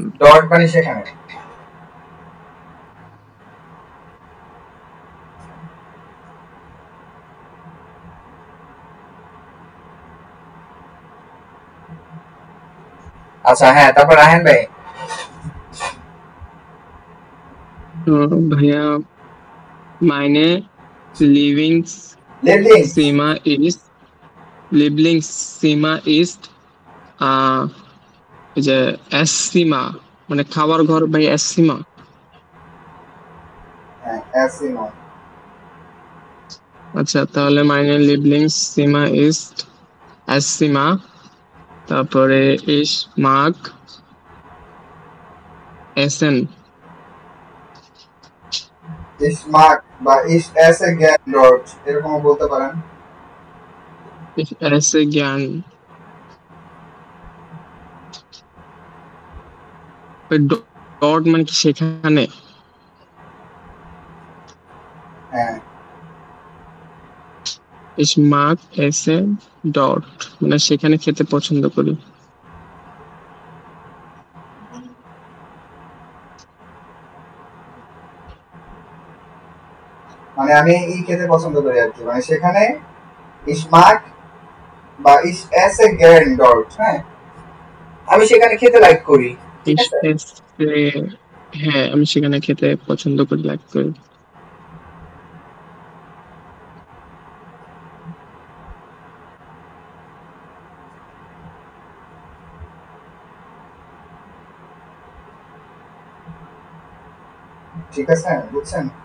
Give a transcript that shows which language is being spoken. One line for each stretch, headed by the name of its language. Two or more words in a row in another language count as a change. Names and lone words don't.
Bangla: ডট মানে সেখানে। আচ্ছা হ্যাঁ, তারপর রাহেন ভাই। ভাইয়া
German: meine Lieblingszimmer ist Lieblingszimmer ist
Bangla: এই যে এসসিমা মানে খাবার ঘর ভাই এসসিমা। হ্যাঁ এসিমা। আচ্ছা তাহলে
German: meine Lieblingszimmer ist Esszimmer,
Bangla: তারপরে
German: ich mag essen, ich mag বা ich esse gern dort
Bangla: এরকম বলতে পারেন।
German: ich esse gern, dort
Bangla: মানে কি সেখানে? হ্যাঁ
German: ich mag essen dort
Bangla: মানে সেখানে খেতে পছন্দ করি। মানে আমি এই খেতে পছন্দ করি আর কি, মানে সেখানে
German: ich mag
Bangla: বা
German: ich esse gern dort,
Bangla: হ্যাঁ আমি সেখানে খেতে লাইক করি।
German: ich esse,
Bangla: হ্যাঁ আমি সেখানে খেতে পছন্দ করি, লাইক করি। ঠিক আছে বুঝছেন?